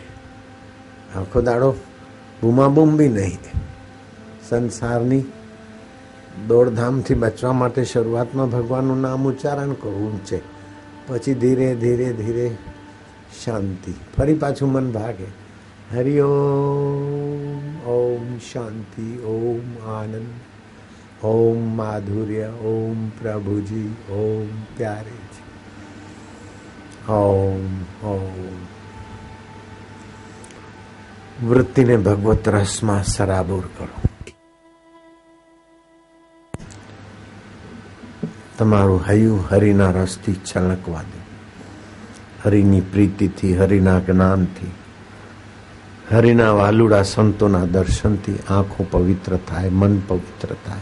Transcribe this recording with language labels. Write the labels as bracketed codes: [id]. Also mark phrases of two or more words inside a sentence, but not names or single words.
[gu] આખો દાડો બૂમાબૂમ બી નહીં. સંસારની દોડધામથી બચવા માટે શરૂઆતમાં ભગવાનનું નામ ઉચ્ચારણ કરવું છે, પછી ધીરે ધીરે ધીરે શાંતિ. ફરી પાછું મન ભાગે. હરિ ઓમ. [hi] ઓમ शांति, ओम आनंद, ओम माधुर्य, ओम प्रभु जी, ओम प्यारे जी, ओम ओम। [gu] વૃત્તિને ભગવત રસમાં સરાબોર કરો. તમારું હૈયું હરિના રસથી છલકવા દો. હરિની પ્રીતિથી, હરિના જ્ઞાનથી, હરિના વાલુડા સંતોના દર્શનથી આંખો પવિત્ર થાય, મન પવિત્ર થાય.